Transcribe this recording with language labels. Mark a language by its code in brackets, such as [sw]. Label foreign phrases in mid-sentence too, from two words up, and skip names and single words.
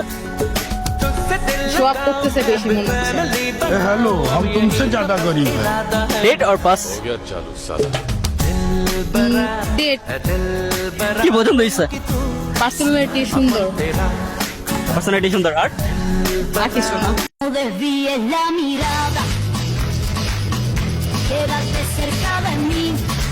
[en] show up [bn] করতেছে বেশি মনে হচ্ছে। [hi] हेलो, हम तुमसे ज्यादा गरीब हैं। [en] date or pass? [bn] ডেট। কি পছন্দ হয়েছে? পার্সোনালিটি সুন্দর। পার্সোনালিটি সুন্দর। আর আর কিছু না। [es] No desvíes la mirada, quédate cerca de mí.